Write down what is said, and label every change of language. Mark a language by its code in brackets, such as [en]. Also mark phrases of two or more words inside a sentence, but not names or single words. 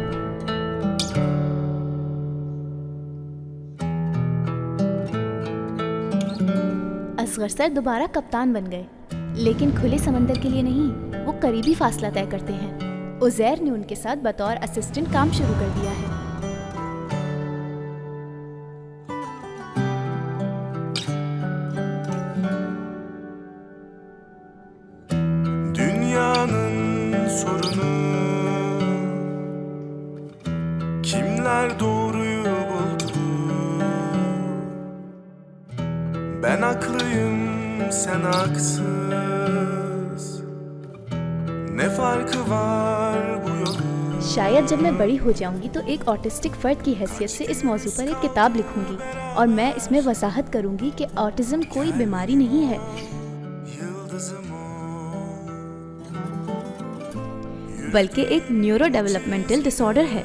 [ur] اصغر سر دوبارہ کپتان بن گئے، لیکن کھلے سمندر کے لیے نہیں، وہ قریبی فاصلہ طے کرتے ہیں. عزیر نے ان کے ساتھ بطور اسسٹنٹ کام شروع کر دیا ہے. [tr] Dünyanın sorunu kimler doğruyu buldu? Ben haklıyım, sen haksız. Ne farkı var bu yolun? [ur] شاید جب میں بڑی ہو جاؤں گی تو ایک آٹسٹک فرد کی حیثیت سے اس موضوع پر ایک کتاب لکھوں گی اور میں اس میں وضاحت کروں گی کہ آٹزم کوئی بیماری نہیں ہے، بلکہ ایک [en] neuro developmental disorder [ur] है।